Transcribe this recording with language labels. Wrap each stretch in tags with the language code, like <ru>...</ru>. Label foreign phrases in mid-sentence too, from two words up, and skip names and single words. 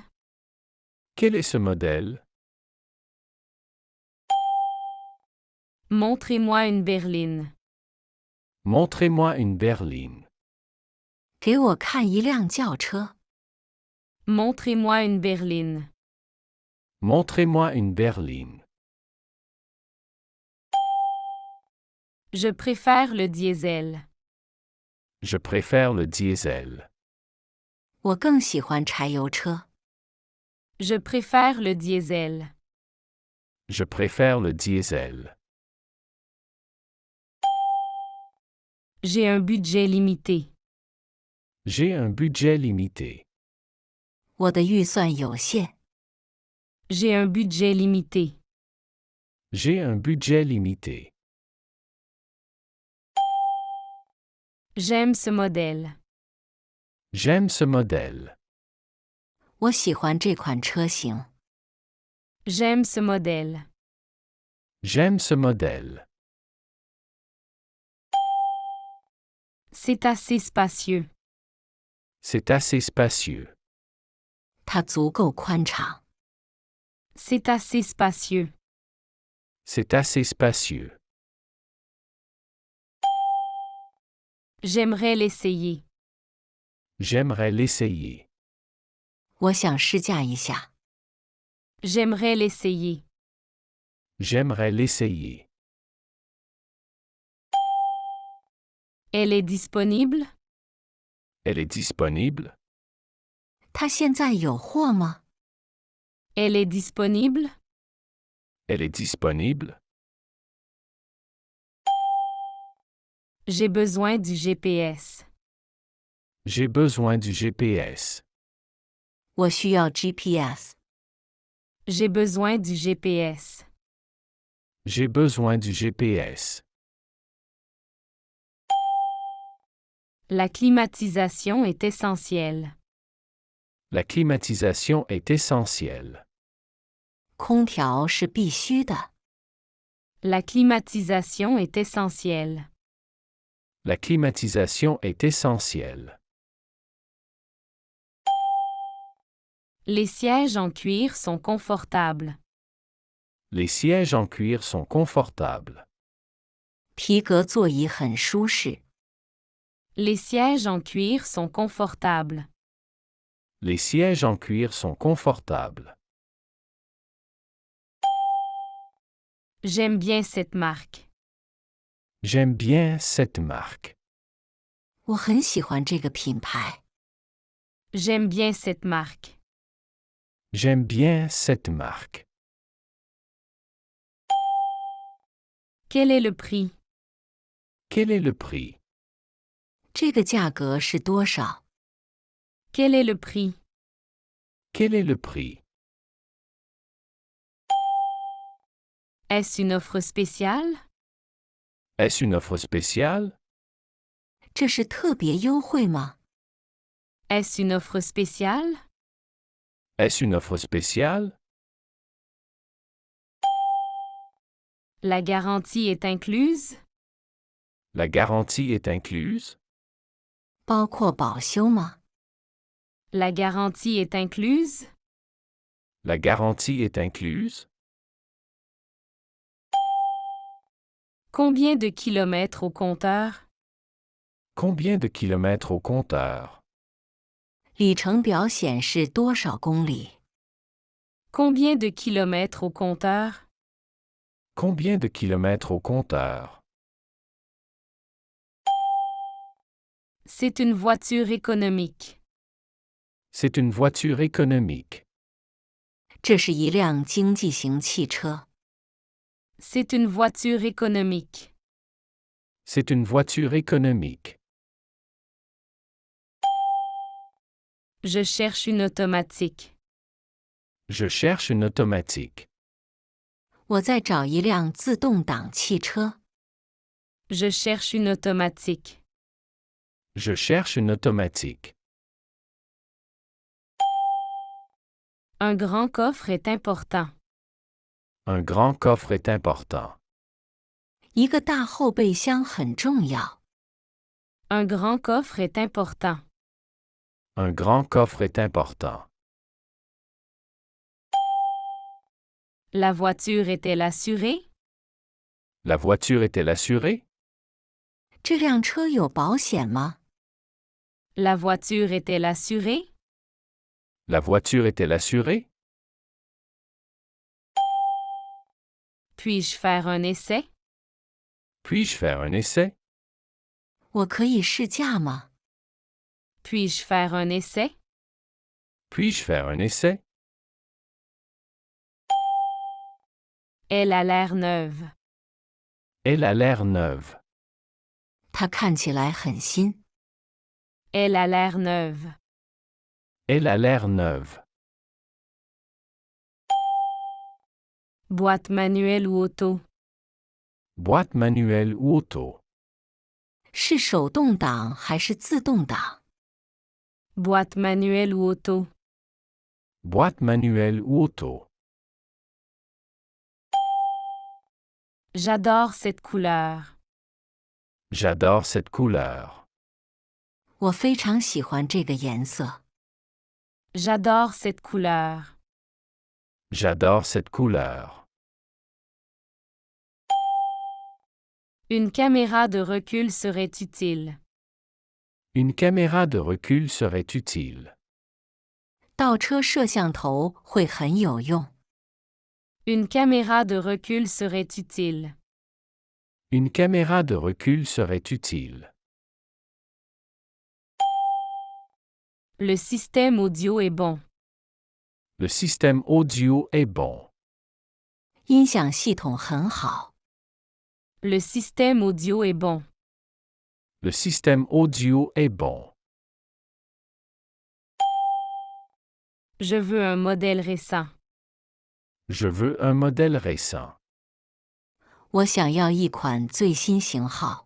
<fr>Quel est ce modèle? Montrez-moi une berline. Montrez-moi une berline.</fr> <zh>给我看一辆轿车。</zh> <fr>Montrez-moi une berline. Montrez-moi une berline. Je préfère le diesel. Je préfère le diesel.</fr> <zh>我更喜欢柴油车。</zh> <fr>Je préfère le diesel. Je préfère le diesel. J'ai un budget limité. J'ai un budget limité.</fr> <zh>我的预算有限。</zh> <fr>J'ai un budget limité. J'ai un budget limité. J'aime ce modèle. J'aime ce modèle.</fr> <zh>我喜欢这款车型。</zh> <fr>J'aime ce modèle. J'aime ce modèle. C'est assez spacieux. C'est assez spacieux.</fr> <zh>它足够宽敞。</zh> <fr>C'est assez spacieux. C'est assez spacieux. J'aimerais l'essayer. J'aimerais l'essayer.</fr> <zh>我想试驾一下。</zh> <fr>J'aimerais l'essayer. J'aimerais l'essayer. Elle est disponible? Elle est disponible?</fr> <zh>它现在有货吗？</zh> <fr>Elle est disponible? Elle est disponible? J'ai besoin du GPS. J'ai besoin du GPS.</fr> <zh>我需要 GPS。</zh> <fr>J'ai besoin du GPS. J'ai besoin du GPS. La climatisation est essentielle. La climatisation est essentielle.</fr> <zh>空调是必须的。</zh> <fr>La climatisation est essentielle. La climatisation est essentielle. Les sièges en cuir sont confortables. Les sièges en cuir sont confortables.</fr> <zh>皮革座椅很舒适。</zh> <fr>Les sièges en cuir sont confortables. Les sièges en cuir sont confortables. J'aime bien cette marque. J'aime bien cette marque.</fr> <zh>我很喜欢这个品牌。</zh> <fr>J'aime bien cette marque. J'aime bien cette marque. Quel est le prix? Quel est le prix?</fr> <zh>这个价格是多少？</zh> <fr>Quel est le prix? Quel est le prix? Est-ce une offre spéciale? Est-ce une offre spéciale?</fr> <zh>这是特别优惠吗？</zh> <fr>Est-ce une offre spéciale? Est-ce une offre spéciale? La garantie est incluse? La garantie est incluse?</fr> <zh>包括保修吗？</zh> <fr>La garantie est incluse? La garantie est incluse? Combien de kilomètres au compteur? Combien de kilomètres au compteur?</fr> <zh>里程表显示多少公里？</zh> <fr>Combien de kilomètres au compteur? Combien de kilomètres au compteur? C'est une voiture économique. C'est une voiture économique.</fr> <zh>这是一辆经济型汽车。</zh> <fr>C'est une voiture économique. C'est une voiture économique. Je cherche une automatique. Je cherche une automatique.</fr> <zh>我在找一辆自动挡汽车。</zh> <fr>Je cherche une automatique. Je cherche une automatique. Un grand coffre est important. Un grand coffre est important.</fr> <zh>一个大后备箱很重要。</zh> <fr>Un grand coffre est important. Un grand coffre est important. La voiture est-elle assurée? La voiture est-elle assurée?</fr> <zh>这辆车有保险吗？</zh> <fr>La voiture est-elle assurée? La voiture est-elle assurée? Puis-je faire un essai? Puis-je faire un essai?</fr> <zh>我可以试驾吗？</zh> <fr>Puis-je faire un essai? Puis-je faire un essai? Elle a l'air neuve. Elle a l'air neuve.</fr> <zh>它看起来很新。</zh> <fr>Elle a l'air neuve. Elle a l'air neuve. Boîte manuelle ou auto? Boîte manuelle ou auto?</fr> <zh>是手动挡还是自动挡？</zh> <fr>Boîte manuelle ou auto? Boîte manuelle ou auto? J'adore cette couleur. J'adore cette couleur.</fr> <zh>我非常喜欢这个颜色。</zh> <fr>J'adore cette couleur. J'adore cette couleur. Une caméra de recul serait utile. Une caméra de recul serait utile.</fr> <zh>倒车摄像头会很有用。</zh> <fr>Une caméra de recul serait utile. Une caméra de recul serait utile. Le système audio est bon. Le système audio est bon.</fr> <zh>音响系统很好。</zh> <fr>Le système audio est bon. Le système audio est bon. Je veux un modèle récent. Je veux un modèle récent.</fr> <zh>我想要一款最新型号。</zh>